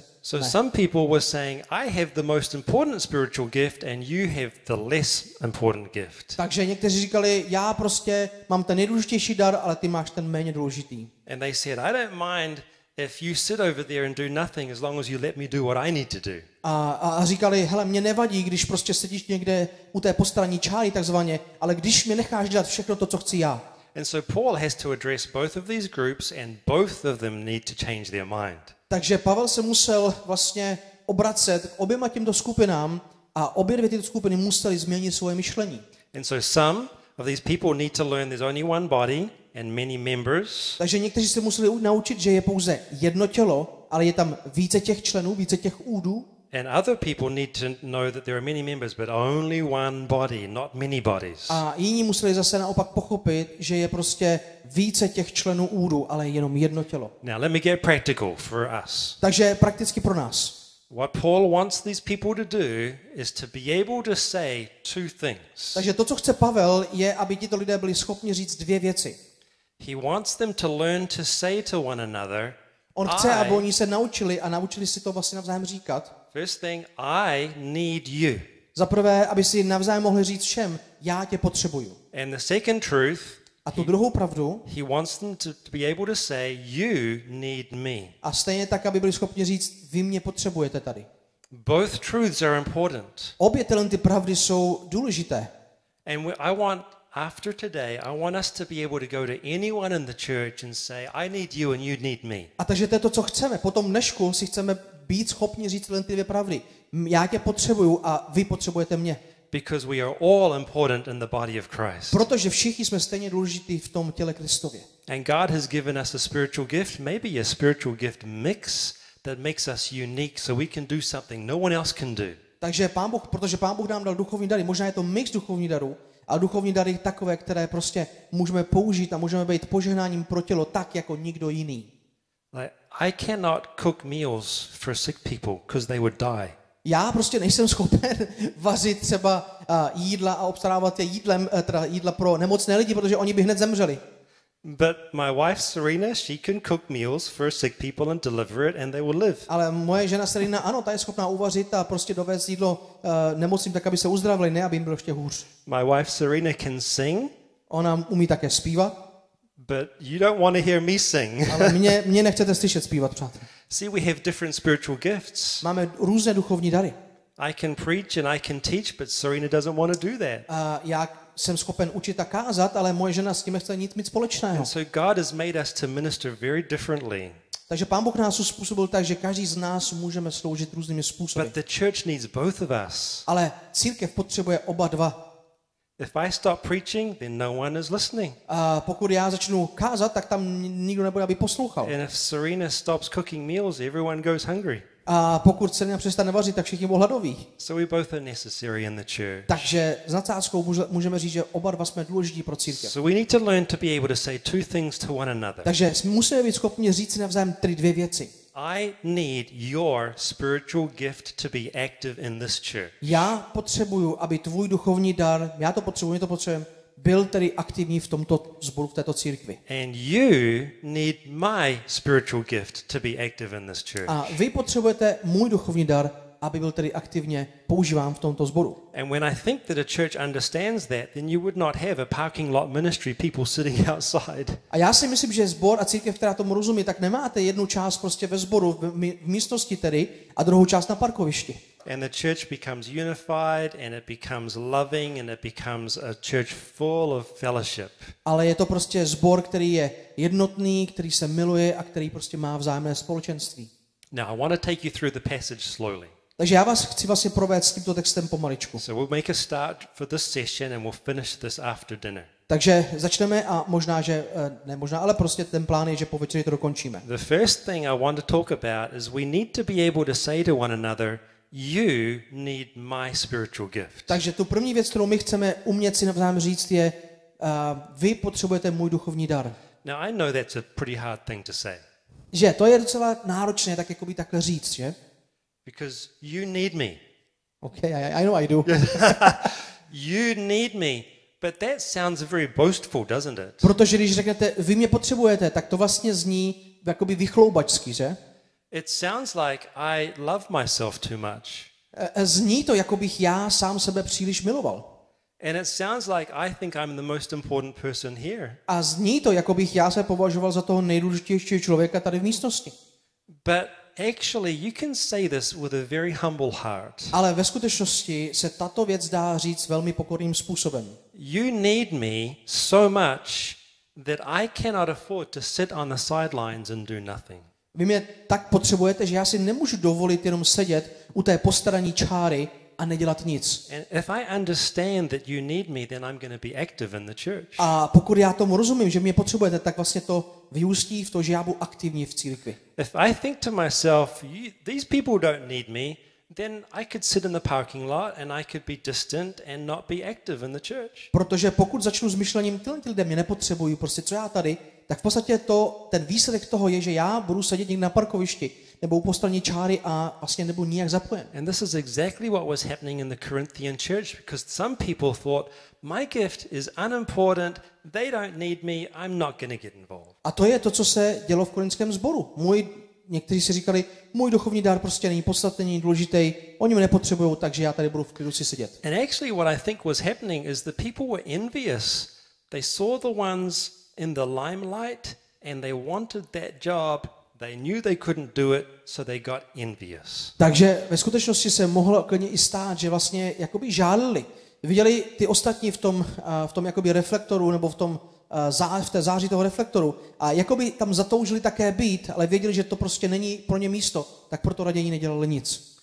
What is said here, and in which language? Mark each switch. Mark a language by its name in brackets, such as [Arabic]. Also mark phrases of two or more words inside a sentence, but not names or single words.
[English] So ne. some people were saying, I have the most important spiritual gift and you have the less important gift. [Czech] Takže někteří říkali, já prostě mám ten nejdůležitější dar, ale ty máš ten méně důležitý. [English] And they said, I don't mind if you sit over there and do nothing as long as you let me do what I need to do. [Czech] A říkali, hele, mě nevadí, když prostě sedíš někde u té postranní čáry takzvaně, ale když mě necháš dělat všechno to, co chci já. [English] And so Paul has to address both of these groups and both of them need to change their mind. [Czech] Takže Pavel se musel vlastně obracet k oběma těmto skupinám a obě dvě tyto skupiny musely změnit svoje myšlení. [English] And so some of these people need to learn there's only one body and many members. [Czech] Takže někteří se museli naučit, že je pouze jedno tělo, ale je tam více těch členů, více těch údů. [English] And other people need to know that there are many members but only one body, not many bodies. [Czech] A jiní museli zase naopak pochopit, že je prostě více těch členů údů, ale jenom jedno tělo. [English] Now let me get practical for us. [Czech] Takže prakticky pro nás. [English] What Paul wants these people to do is to be able to say two things. [Czech] Takže to, co chce Pavel, je, aby tito lidé byli schopni říct dvě věci. [English] He wants them to learn to say to one another, [Czech] On chce, aby oni se naučili a naučili si to vlastně navzájem říkat. [English] first thing, I need you. [Czech] Za prvé, aby si navzájem mohli říct všem, já tě potřebuju. [English] And the second truth, [Czech] A tu druhou pravdu, [English] he wants them to be able to say, you need me. [Czech] a stejně tak, aby byli schopni říct, vy mě potřebujete tady. [English] Both truths are important. [Czech] Obě tyhle ty pravdy jsou důležité. [English] And I want after today, I want us to be able to go to anyone in the church and say, I need you and you need me. [Czech] A takže to je to, co chceme. Po tom dnešku si chceme být schopni říct jen ty dvě pravdy. Já tě potřebuju a vy potřebujete mě. [English] Because we are all important in the body of Christ. [Czech] Protože všichni jsme stejně důležití v tom těle Kristově. [English] And God has given us a spiritual gift, maybe a spiritual gift mix that makes us unique so we can do something no one else can do. [Czech] Takže protože Pán Bůh nám dal duchovní dary, možná je to mix duchovních darů, a duchovní dary takové, které prostě můžeme použít a můžeme být požehnáním pro tělo tak, jako nikdo jiný. [English] Like, I cannot cook meals for sick people because they would die. [Czech] Já prostě nejsem schopen vařit třeba jídla a obstarávat je jídla pro nemocné lidi, protože oni by hned zemřeli. [English] But my wife Serena, she can cook meals for sick people and deliver it and they will live. [Czech] Ale moje žena Serena, ano, ta je schopná uvařit a prostě dovést jídlo nemocným tak, aby se uzdravili, ne aby jim bylo ještě hůř. [English] My wife Serena can sing. [Czech] Ona umí také zpívat. [English] But you don't want to hear me sing. [Czech] Ale mě nechcete slyšet zpívat, přátelé. [English] See, we have different spiritual gifts. [Czech] Máme různé duchovní dary. [English] I can preach and I can teach, but Serena doesn't want to do that. [Czech] Já jsem schopen učit a kázat, ale moje žena s tím nechce nic mít společného. [English] And so God has made us to minister very differently. [Czech] Takže Pán Bůh nás uspůsobil tak, že každý z nás můžeme sloužit různými způsoby. [English] But the church needs both of us. [Czech] Ale církev potřebuje oba dva. [English] If I stop preaching, then no one is listening. [Czech] A pokud já začnu kázat, tak tam nikdo nebude, aby poslouchal. [English] And if Serena stops cooking meals, everyone goes hungry. [Czech] A pokud Serena přestane vařit, tak všichni budou hladoví. [English] So we both are necessary in the church. [Czech] Takže s nadsázkou můžeme říct, že oba dva jsme důležití pro církev. [English] So we need to learn to be able to say two things to one another. [Czech] Takže musíme být schopni říct si navzájem dvě věci. [English] I need your spiritual gift to be active in this church. [Czech] Já potřebuju, aby tvůj duchovní dar, my to potřebujeme, byl tedy aktivní v tomto sboru, v této církvi. [English] And you need my spiritual gift to be active in this church. [Czech] A vy potřebujete můj duchovní dar, aby byl tedy aktivně používán v tomto sboru. [English] And when I think that a church understands that, then you would not have a parking lot ministry, people sitting outside. [Czech] A já si myslím, že sbor a církev, která tomu rozumí, tak nemáte jednu část prostě ve sboru, v místnosti tedy, a druhou část na parkovišti. [English] And the church becomes unified and it becomes loving and it becomes a church full of fellowship. [Czech] Ale je to prostě sbor, který je jednotný, který se miluje a který prostě má vzájemné společenství. [English] Now I want to take you through the passage slowly. [Czech] Takže já vás chci vlastně provést tímto textem pomaličku. [English] So we'll make a start for this session and we'll finish this after dinner. [Czech] Takže začneme a ale prostě ten plán je, že po večeři to dokončíme. [English] The first thing I want to talk about is we need to be able to say to one another, you need my spiritual gift. [Czech] Takže tu první věc, kterou my chceme umět si navzájem říct, je, vy potřebujete můj duchovní dar. [English] Now I know that's a pretty hard thing to say. [Czech] Že to je docela náročné tak jakoby takhle říct, že? [English] Because you need me. Okay, I know I do. You need me. But that sounds very boastful, doesn't it? [Czech] Protože když řeknete, vy mě potřebujete, tak to vlastně zní jakoby vychloubačsky, že? [English] It sounds like I love myself too much. [Czech] Zní to, jako bych já sám sebe příliš miloval. [English] And it sounds like I think I'm the most important person here. [Czech] A zní to, jako bych já se považoval za toho nejdůležitějšího člověka tady v místnosti. [English] But actually you can say this with a very humble heart. [Czech] Ale ve skutečnosti se tato věc dá říct velmi pokorným způsobem. [English] You need me so much that I cannot afford to sit on the sidelines and do nothing. [Czech] Vy mě tak potřebujete, že já si nemůžu dovolit jenom sedět u té postranní čáry a nedělat nic. [English] And if I understand that you need me, then I'm going to be active in the church. [Czech] A pokud já tomu rozumím, že mě potřebujete, tak vlastně to vyústí v to, že já budu aktivní v církvi. [English] If I think to myself, these people don't need me, then I could sit in the parking lot and I could be distant and not be active in the church. [Czech] Protože pokud začnu s myšlením, ty lidé mě nepotřebují, prostě co já tady, tak v podstatě ten výsledek toho je, že já budu sedět někde na parkovišti nebo u postranní čáry a vlastně nebudu nijak zapojen. [English] And this is exactly what was happening in the Corinthian church, because some people thought, my gift is unimportant, they don't need me, I'm not going to get involved. [Czech] A to je to, co se dělo v korinském sboru. Někteří si říkali, můj duchovní dar prostě není podstatný, není důležitý, oni mě nepotřebují, takže já tady budu v klidu si sedět. [English] And actually what I think was happening is the people were envious. They saw the ones in the limelight and they wanted that job. They knew they couldn't do it, so they got envious. [Czech] Takže ve skutečnosti se mohlo klidně i stát, že vlastně jakoby žálili, viděli ty ostatní v tom jakoby reflektoru nebo v té záři toho reflektoru a jakoby tam zatoužili také být, ale věděli, že to prostě není pro ně místo, tak proto raději nedělali nic.